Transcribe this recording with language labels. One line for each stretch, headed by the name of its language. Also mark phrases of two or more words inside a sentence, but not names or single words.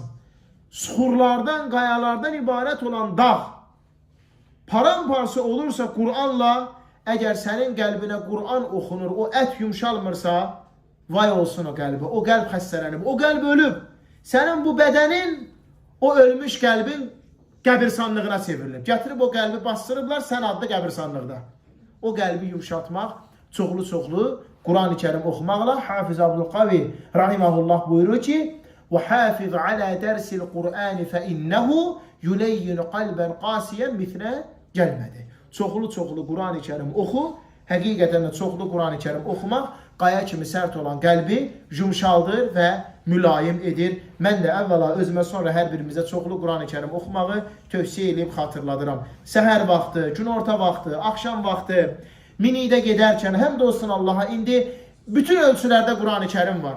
Azerbaijani: Suxurlardan, qayalardan ibarət olan dağ paramparça olursa Quranla, əgər sənin qəlbinə Quran oxunur, o ət yumşalmırsa, vay olsun o qəlbi, o qəlb xəstələnib, o qəlb ölüb. Sənin bu bədənin, o ölmüş qəlbin qəbirsanlığına çevrilir. Gətirib o qəlbi bastırıblar, sən adlı qəbirsanlıqda. O qəlbi yumşatmaq, çoxlu-çoxlu Quran-ı Kerim oxumaqla Hafiz Abdülqavi rahiməhullah buyurur ki,
Arabic: وَحَافِظْ عَلَى دَرْسِ الْقُرْآنِ فَإِنَّهُ يُلَيِّنُ قَلْبًا قَاسِيًا مِثْلَ gəlmədi.
Azerbaijani: Çoxlu-çoxlu Quran-ı Kerim oxu, həqiqətən də çoxlu Quran-ı Kerim oxumaq qaya kimi sərt olan qəlbi yumşaldır və mülayim edir. Mən də əvvəla özümə sonra hər birimizə çoxlu Quran-ı Kerim oxumağı tövsiyə edib xatırladıram. Səhər vaxtı, günorta vaxtı, axşam vaxtı, minikdə gedərkən, həm də olsun Allaha, indi bütün ölçülərdə Quran-ı Kerim var.